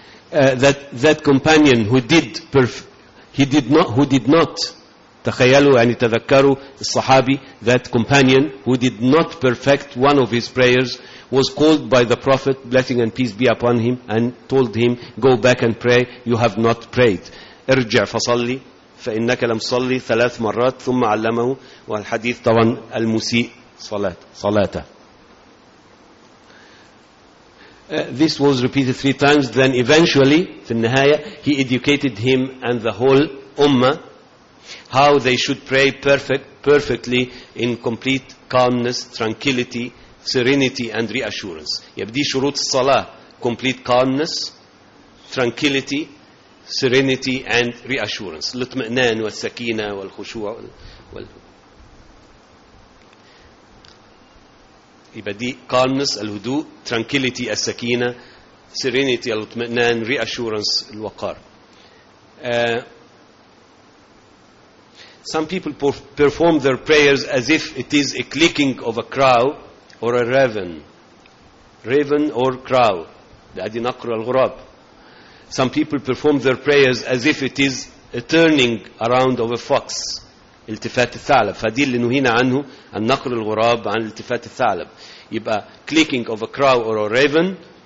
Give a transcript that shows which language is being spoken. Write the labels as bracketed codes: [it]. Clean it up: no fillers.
[en] That companion who did not [ar] تخيلوا يعني تذكروا الصحابي, [en] that companion who did not perfect one of his prayers was called by the Prophet, blessing and peace be upon him, and told him, go back and pray, you have not prayed. [ar] ارجع فصلي فإنك لم صلي ثلاث مرات. ثم علمه, والحديث طبعا المسيء صلاته. [en] This was repeated three times. Then eventually, [ar] في النهاية, [en] he educated him and the whole ummah how they should pray perfectly in complete calmness, tranquility, serenity and reassurance. [ar] يبدي شروط الصلاة: [en] complete calmness, tranquility, serenity and reassurance. [ar] الاطمئنان والسكينة والخشوع وال... يبدي calmness الهدوء, tranquility السكينة, serenity الاطمئنان, reassurance الوقار. [en] Some people perform their prayers as if it is a clicking of a crow or a raven. Raven or crow. [ar] بعد نقر الغراب. [en] Some people perform their prayers as if it is a turning around of a fox. [ar] التفات الثعلب. فدي اللي نهينا عنه, عن نقر الغراب, عن التفات الثعلب. [en] يبقى clicking of a crow or a raven.